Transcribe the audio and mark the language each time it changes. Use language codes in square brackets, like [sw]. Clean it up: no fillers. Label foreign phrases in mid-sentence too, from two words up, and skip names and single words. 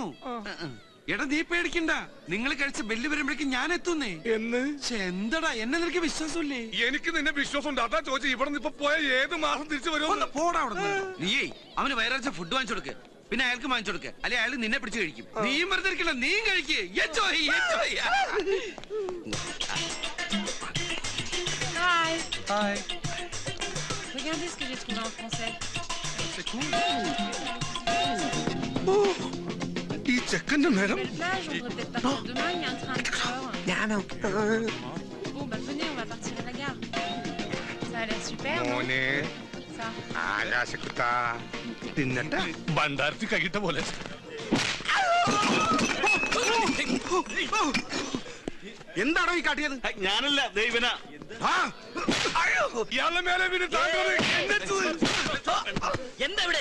[ml] എടാ നീ പേടിക്കണ്ട, നിങ്ങൾ കഴിച്ച ബെല്ല് വരുമ്പോഴേക്കും ഞാൻ എത്തുന്നേ. എന്ന് എന്തടാ, എന്നെ നിനക്ക് വിശ്വാസമില്ലേ? എനിക്ക് നിന്നെ വിശ്വാസമുണ്ട്. അതാ ചോദിച്ചു. ഇവിടെ നിന്ന് ഇപ്പൊ പോയ ഏത് മാസം തിരിച്ചു വരുമോ? പോടാ അവിടെ. നീയേ അവന് വയറാഴ്ച ഫുഡ് വാങ്ങിച്ചു കൊടുക്ക്, പിന്നെ അയാൾക്ക് വാങ്ങിച്ചു കൊടുക്ക്, അല്ലെ അയാൾ നിന്നെ പിടിച്ച് കഴിക്കും. നീയും വെറുതെ ഇരിക്കില്ല, നീയും കഴിക്ക്. [fr] Regardez ce que j'ai trouvé en français. C'est cool. [ml] ഈ ചെക്കന്റെ നേരം. [fr] Belle plage, on devrait peut-être partir demain, il y a un train à 4h. Bon, bah venez, on va partir à la gare. Ça a l'air super, non? Ça. [ml] ആകാശക്കുത്താ തിന്നട്ടെ. ഭണ്ഡാരത്തി കൈയിട്ട പോലെ. എന്താണോ ഈ കാട്ടിയത്? ഞാനല്ല ദൈവന. ഇയാളുടെ മേലെ എന്താ ഇവിടെ?